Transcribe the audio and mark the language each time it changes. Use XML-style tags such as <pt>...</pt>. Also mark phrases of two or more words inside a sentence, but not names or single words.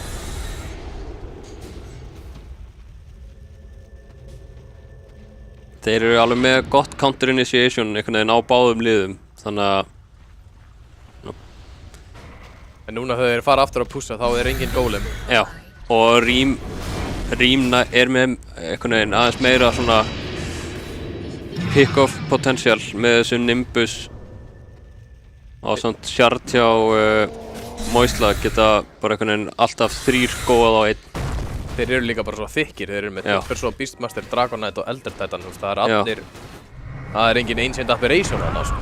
<is>Þeir eru alveg með gott</is> <en>counter initiation</en> <is>einhvern veginn á báðum liðum, þannig að... En núna þegar þeir fara aftur að pússa þá er engin Golem. Já, og Rím er með einhvern veginn aðeins meira svona</is> <en>pick-off potential</en> <is>með þessu Nimbus á samt Shard hjá Moisla geta bara einhvern veginn alltaf 3 góðað á 1. Þeir eru líka bara svo þykkir, þeir eru með Timbersaw, Beastmaster, Dragonite og Elder Titan, það er allir... Það er engin Ancient Aberration þarna, sko.</is>